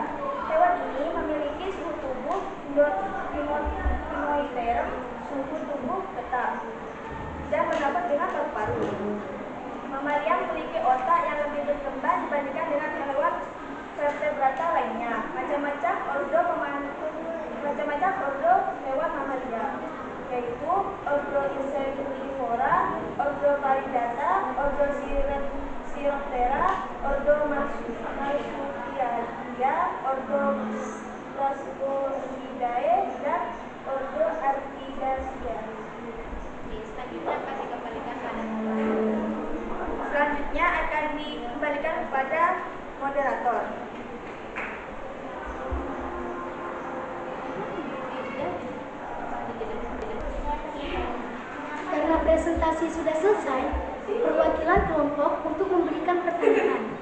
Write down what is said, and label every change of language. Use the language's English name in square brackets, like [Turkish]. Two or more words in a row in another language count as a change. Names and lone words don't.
[Indonesian] Hewan ini memiliki suhu tubuh pinoiterm, suhu tubuh tetap, dan bernafas dengan paru-paru. Mamalia memiliki otak yang lebih berkembang dibandingkan dengan hewan vertebrata lainnya. Macam-macam ordo hewan mamalia, yaitu ordo Insectivora, ordo Palidata, ordo Chiroptera, ordo Marsupialia, ordo Plasmodidae, dan ordo Artidaceae. Selanjutnya akan dikembalikan kepada moderator. Karena presentasi sudah selesai, perwakilan kelompok untuk memberikan pertanyaan.